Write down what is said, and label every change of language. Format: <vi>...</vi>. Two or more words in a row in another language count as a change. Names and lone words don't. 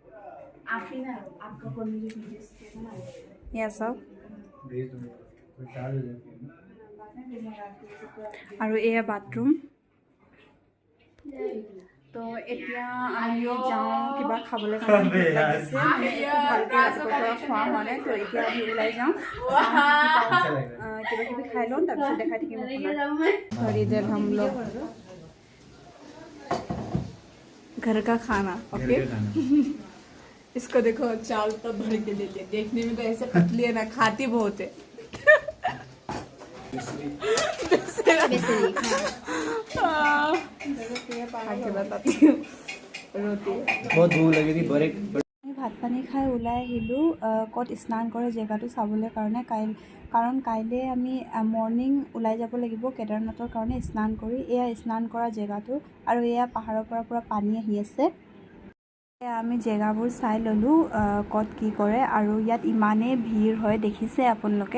<as>এয়া চাওক আৰু এয়া বাথৰুম। তো এতিয়া আমি যাওঁ কিবা খাবলৈ কাৰণে লাগিছে, মানে একো ভালকৈ ৰাতিপুৱাৰ পৰা খোৱা হোৱা নাই। তো এতিয়া আমি ওলাই যাওঁ, কিবা কিবি খাই লওঁ, তাৰপিছত দেখাই থাকিম</as> <hi>खरीदे हम लोग घर का खाना। ओके इसको देखो चावल तब भर के देते, देखने में तो ऐसे पतली है ना, खाती बहुत है। बताती हूँ रोटी बहुत भूख लगी थी।</hi> <as>ভাত পানী খাই ওলাই আহিলোঁ ক'ত স্নান কৰে জেগাটো চাবলৈ কাৰণে। কাৰণ কাইলৈ আমি মৰ্ণিং ওলাই যাব লাগিব কেদাৰনাথৰ কাৰণে স্নান কৰি। এয়া স্নান কৰা জেগাটো আৰু এয়া পাহাৰৰ পৰা পূৰা পানী আহি আছে। আমি জেগাবোৰ চাই ল'লোঁ ক'ত কি কৰে, আৰু ইয়াত ইমানেই ভিৰ হয় দেখিছে আপোনালোকে।</as>